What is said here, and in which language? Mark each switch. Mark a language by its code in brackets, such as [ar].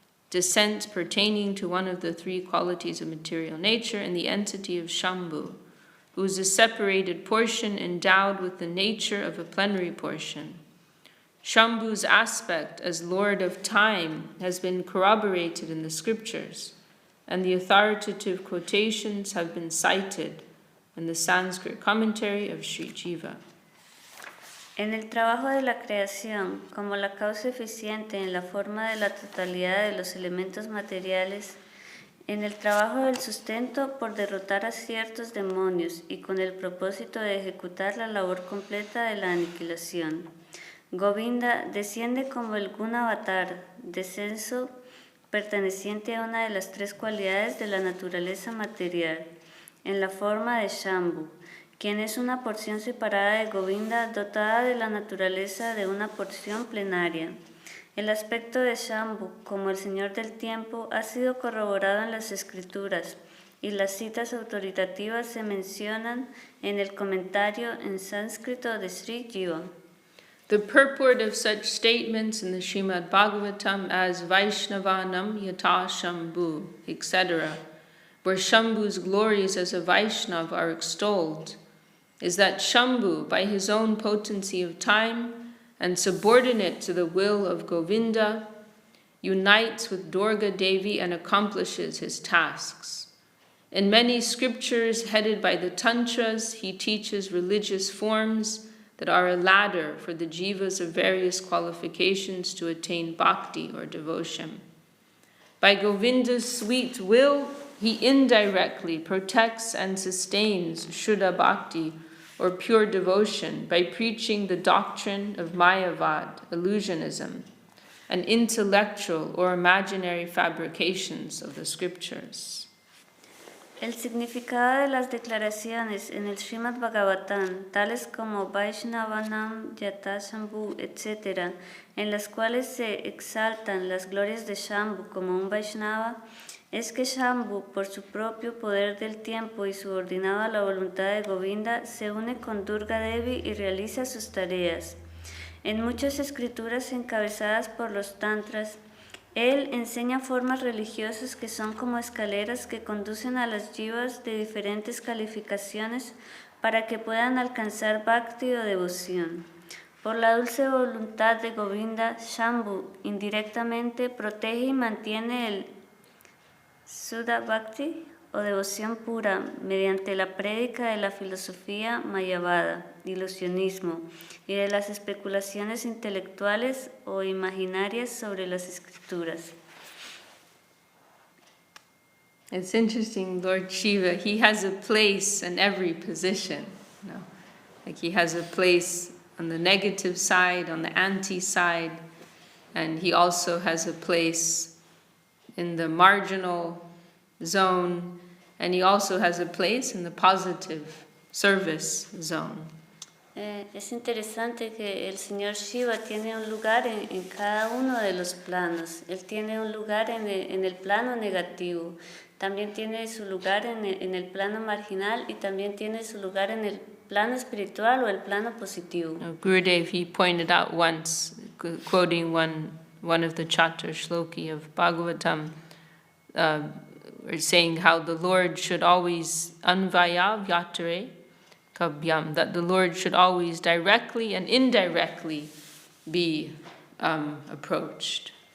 [en] descent pertaining to one of the three qualities of material nature in the entity of Shambhu, who is a separated portion endowed with the nature of a plenary portion. Shambhu's aspect as Lord of Time has been corroborated in the scriptures, and the authoritative quotations have been cited in the Sanskrit commentary of Sri Jiva. [es] En el trabajo de la creación, como la causa eficiente en la forma de la totalidad de los elementos materiales, en el trabajo del sustento por derrotar a ciertos demonios y con el propósito de ejecutar la labor completa de la aniquilación, Govinda desciende como el Gunavatar, descenso perteneciente a una de las tres cualidades de la naturaleza material, en la forma de Shambhu, quien es una porción separada de Govinda dotada de la naturaleza de una porción plenaria. El aspecto de Shambhu como el Señor del Tiempo ha sido corroborado en las Escrituras y las citas autoritativas se mencionan en el comentario en sánscrito de Sri Jiva. [en] The purport of such statements in the Srimad Bhagavatam as Vaishnavanam Yata Shambhu, etc., where Shambhu's glories as a Vaishnav are extolled, is that Shambhu, by his own potency of time and subordinate to the will of Govinda, unites with Durga Devi and accomplishes his tasks. In many scriptures headed by the Tantras, he teaches religious forms that are a ladder for the jivas of various qualifications to attain bhakti or devotion. By Govinda's sweet will, he indirectly protects and sustains Shuddha Bhakti or pure devotion by preaching the doctrine of Mayavad, illusionism, and intellectual or imaginary fabrications of the scriptures. [es] El significado de las declaraciones en el Srimad Bhagavatam, tales como Vaishnavanam, Yata Shambhu, etc., en las cuales se exaltan las glorias de Shambhu como un Vaishnava, es que Shambhu, por su propio poder del tiempo y subordinado a la voluntad de Govinda, se une con Durga Devi y realiza sus tareas. En muchas escrituras encabezadas por los tantras, él enseña formas religiosas que son como escaleras que conducen a las jivas de diferentes calificaciones para que puedan alcanzar bhakti o devoción. Por la dulce voluntad de Govinda, Shambhu indirectamente protege y mantiene el Shuddha Bhakti o devoción pura mediante la prédica de la filosofía mayavada, ilusionismo, y de las especulaciones intelectuales o imaginarias sobre las escrituras. [en] It's interesting, Lord Shiva, he has a place in every position. You know? Like he has a place on the negative side, on the anti-side, and he also has a place in the marginal zone, and he also has a place in the positive service zone. [es] Es interesante que el Señor Shiva tiene un lugar en cada uno de los planos. Él tiene un lugar en el plano negativo, también tiene su lugar en el plano marginal y también tiene su lugar en el plano espiritual o el plano positivo. [en] Gurudev, he pointed out once, quoting one of the Chatur Shloki of Bhagavatam, saying how the Lord should always [sa] anvaya vyatare kabhyam, [en] that the Lord should always directly and indirectly be approached.